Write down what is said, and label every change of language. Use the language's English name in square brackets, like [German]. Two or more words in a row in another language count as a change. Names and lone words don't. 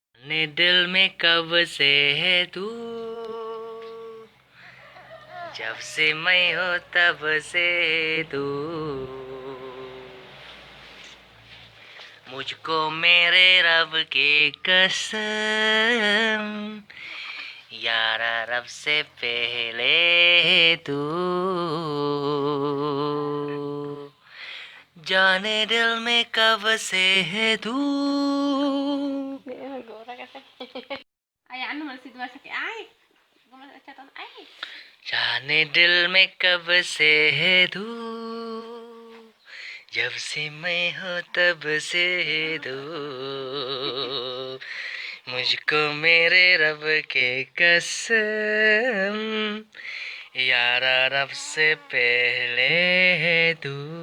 [Hindi] जाने दिल में कब से है तू, जब से मैं हो तब से तू, मुझको मेरे रब की कसम, यारा रब से पहले तू, जाने दिल में कब से है तू. [Filipino] Ay, ano man si Dua sakit ay. Gumawa sa chat ay. [Hindi] जाने दिल में कब से है तू, जब से मैं हूँ तब से तू, मुझको मेरे रब के कसम, यारा रब से पहले है तू.